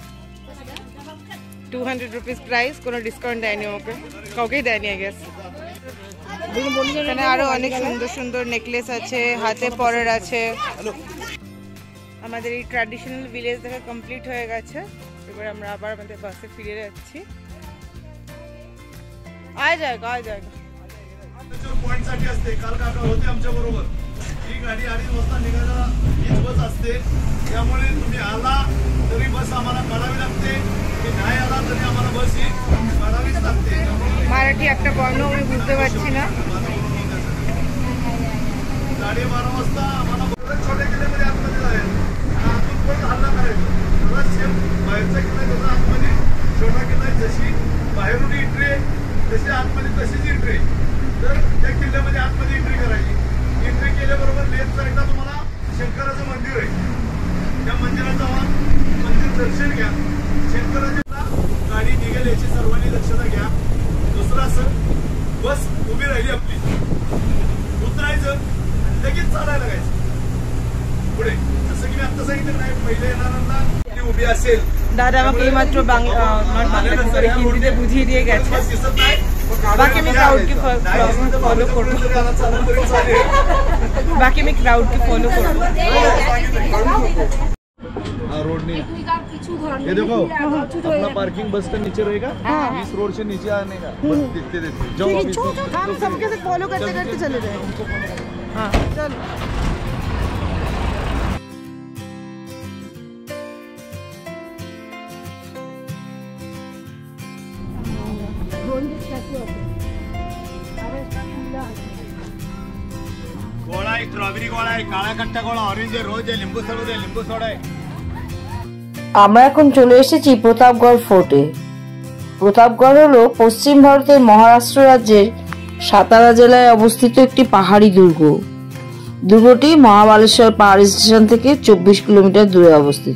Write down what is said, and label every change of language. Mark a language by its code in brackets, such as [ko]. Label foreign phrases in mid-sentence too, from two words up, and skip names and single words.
[bn] 200 [en] rupees price, [bn] কোনো ডিসকাউন্ট দেয়নি ওকে, কাউকেই দেয়নি [en] I guess. [bn] এখানে আরো অনেক সুন্দর সুন্দর নেকলেস আছে, হাতে পরার আছে। আমাদের এই [en] traditional village [bn] দেখা কমপ্লিট হয়ে গেছে, এবার আমরা আবার আমাদের বাসে ফিরে যাচ্ছি। [hi] आय जाएगा [mr] पॉइंट साठी असते। काल काका होते आमच्या बरोबर, ही गाडी 2:30 वाजता निघायला हीच बस असते, त्यामुळे तुम्ही आला तरी बस आम्हाला काढावी लागते, की नाही आला तरी आम्हाला बस ही काढावीच लागते। [bn] মারাঠি একটা বর্ণ আমি বুঝতে পারছি না। [mr] 12:30 वाजता आम्हाला छोट्या किल्ल्यामध्ये आतमध्ये जायचं, आतून पण हल्ला करायचा, मला सेम बाहेरचा किल्ला जसा आतमध्ये छोटा किल्ला जशी बाहेरून एंट्री तशी आतमध्ये तशीच एंट्री, तर त्या किल्ल्यामध्ये आतमध्ये एंट्री करायची। एंट्री केल्याबरोबर [en] left side [mr] तुम्हाला शंकराचं मंदिर आहे, त्या मंदिरात जावा, मंदिर दर्शन घ्या, शंकराच्या गाडी निघेल याची सर्वांनी दक्षता घ्या। दुसरं असं, बस उभी राहिली आपली, उतरायचं आणि लगेच चालायला लागायचं पुढे। जसं की मी आता सांगितलं नाही, पहिले येणाऱ्यांना उभी असेल। [bn] দাদা আমাকে এইমাত্র হিন্দিতে বুঝিয়ে দিয়ে গেছে, বাকি আমি ক্রাউডকে ফলো করবো, বাকি আমি ক্রাউডকে ফলো করবো। [hi] रोड नहीं, ये देखो अपना पार्किंग बस का नीचे रहेगा, इस रोड से नीचे आने का, बस देखते देखते जाओ, हम सबके साथ फॉलो करते करते चले जाए। हाँ चलो। [mr] गोळा आहे, स्ट्रॉबेरी गोळा आहे, काळा कट्टा गोळा, ऑरेंज आहे, रोज आहे, लिंबू सरबत आहे, लिंबू सोडा आहे। [bn] আমরা এখন চলে এসেছি প্রতাপগড় ফোর্টে। প্রতাপগড় হলো পশ্চিম ভারতের মহারাষ্ট্র রাজ্যের সাতারা জেলায় অবস্থিত একটি পাহাড়ি দুর্গ। দুর্গটি মহাবালেশ্বর পাহাড়ি স্টেশন থেকে 24 কিলোমিটার দূরে অবস্থিত।